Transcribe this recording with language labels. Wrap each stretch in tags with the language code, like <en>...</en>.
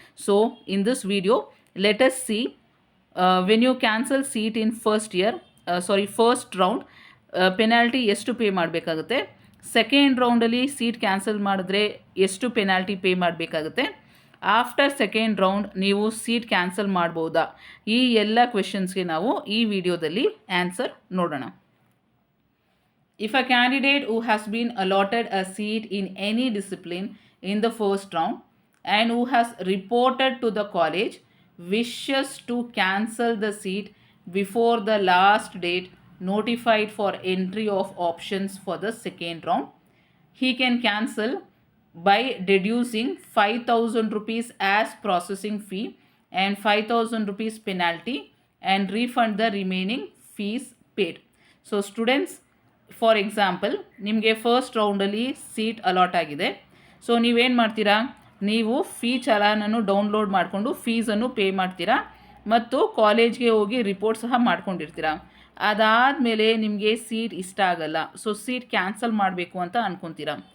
<en>so in this video let us see when you cancel seat in first round</en> <kn>penalty ಎಷ್ಟು pay ಮಾಡಬೇಕಾಗುತ್ತೆ, second ರೌಂಡಲ್ಲಿ seat cancel ಮಾಡಿದ್ರೆ ಎಷ್ಟು penalty pay ಮಾಡಬೇಕಾಗುತ್ತೆ, after second round ನೀವು seat cancel ಮಾಡ್ಬೋದಾ, ಈ ಎಲ್ಲ ಕ್ವೆಶನ್ಸ್ಗೆ ನಾವು ಈ ವಿಡಿಯೋದಲ್ಲಿ ಆನ್ಸರ್ ನೋಡೋಣ.</kn> <en>If a candidate who has been allotted a seat in any discipline in the first round and who has reported to the college wishes to cancel the seat before the last date notified for entry of options for the second round, he can cancel by deducing 5,000 rupees as processing fee and 5,000 rupees penalty and refund the remaining fees paid. So students,</en> <kn>for example ನಿಮಗೆ first ರೌಂಡಲ್ಲಿ seat allot ಆಗಿದೆ. So ನೀವೇನು ಮಾಡ್ತೀರಾ, ನೀವು fee ಚಲಾನನ್ನು download ಮಾಡಿಕೊಂಡು ಫೀಸನ್ನು pay ಮಾಡ್ತೀರಾ ಮತ್ತು ಕಾಲೇಜ್ಗೆ ಹೋಗಿ ರಿಪೋರ್ಟ್ ಸಹ ಮಾಡ್ಕೊಂಡಿರ್ತೀರ. ಅದಾದಮೇಲೆ ನಿಮಗೆ ಸೀಟ್ ಇಷ್ಟ ಆಗಲ್ಲ, ಸೊ ಸೀಟ್ ಕ್ಯಾನ್ಸಲ್ ಮಾಡಬೇಕು ಅಂತ ಅಂದ್ಕೊತೀರ.</kn>